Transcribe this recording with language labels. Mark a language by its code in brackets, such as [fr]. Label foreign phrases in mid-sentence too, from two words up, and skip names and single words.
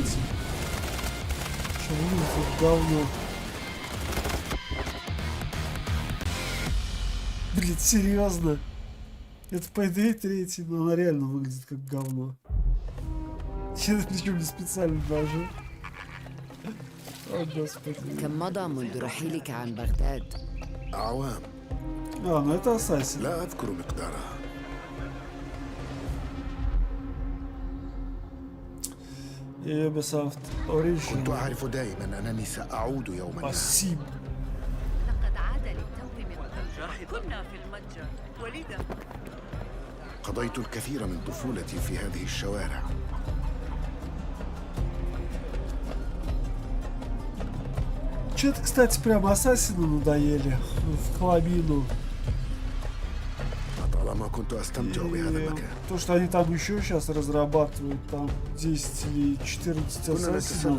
[ru] Что выглядит как говно. Блин, серьезно? Это Payday 3, но она реально выглядит как говно. Я причем не специально даже. О, господи. [ar] كم مضى منذ رحيلك عن بغداد؟ أعوام. [ru] Ну это Ассасин. [ar] لا أذكر مقدارها. Ubisoft Origin. كنت أعرف دائما أنني سأعود يوما ما. [ru] Спасибо. [ar] لقد عاد للتو من قبل. كنا في المتجر وليدا. قضيت الكثير من طفولتي في هذه الشوارع. [ru] Что-то, кстати, прям Ассасину надоели в хламину. То, что они там еще сейчас разрабатывают, там 10 или 14 ассасинов.